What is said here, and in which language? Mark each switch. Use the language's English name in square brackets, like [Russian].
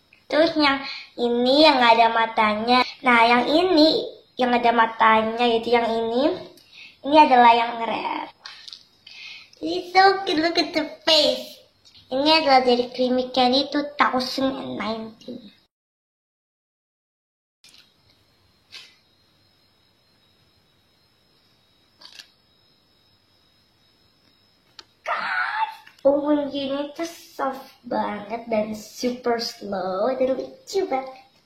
[Indonesian] Terus yang ini yang nggak ada matanya. Nah yang ini yang ada matanya, yaitu yang ini adalah yang rare. [English] It's so cute, look at the face. [Indonesian] Ini adalah dari Creamy Candy 2019. Guys, ini tuh soft banget dan [English] super slow [Indonesian] dan lucu banget.